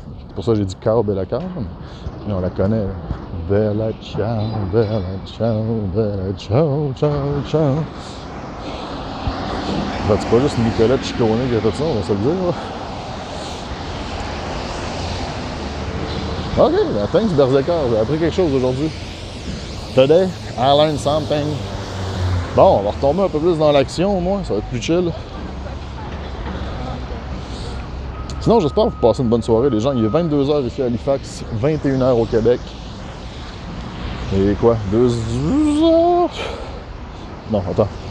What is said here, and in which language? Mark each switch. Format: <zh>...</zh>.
<fr>C'est pour ça que j'ai dit Ciao Bella Ciao, mais on la connaît. Là.</fr> <it>Bella ciao, bella ciao, bella ciao, ciao, ciao.</it> <fr>Ben, c'est pas juste Nicolas Ciccone qui a fait ça, on va se le dire. Là. Ok, ben, thanks Berserker, j'ai appris quelque chose aujourd'hui.</fr> <en>Today, I learned something.</en> <fr>Bon, on va retomber un peu plus dans l'action au moins, ça va être plus chill. Sinon, j'espère que vous passez une bonne soirée, les gens. Il est 22h ici à Halifax, 21h au Québec. Et quoi, 2h? Non, attends.</fr>